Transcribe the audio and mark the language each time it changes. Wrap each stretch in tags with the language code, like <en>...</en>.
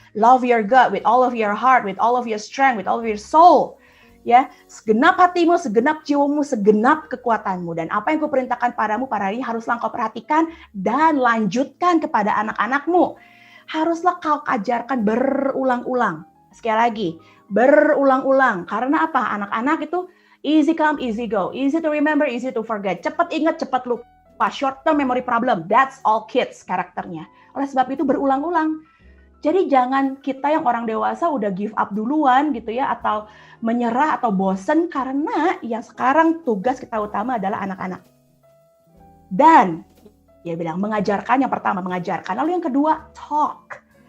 <en>Love your God with all of your heart, with all of your strength, with all of your soul.</en> <id>Ya, segenap hatimu, segenap jiwamu, segenap kekuatanmu. Dan apa yang kuperintahkan padamu pada hari ini haruslah kau perhatikan dan lanjutkan kepada anak-anakmu. Haruslah kau ajarkan berulang-ulang. Sekali lagi, berulang-ulang. Karena apa? Anak-anak itu</id> <en>easy come, easy go. Easy to remember, easy to forget.</en> <id>Cepat ingat, cepat lupa.</id> <en>Short term memory problem. That's all kids</en> <id>karakternya. Oleh sebab itu berulang-ulang. Jadi jangan kita yang orang dewasa udah give up duluan gitu ya, atau menyerah atau bosen, karena yang sekarang tugas kita utama adalah anak-anak. Dan dia bilang mengajarkan, yang pertama mengajarkan, lalu yang kedua talk.</id>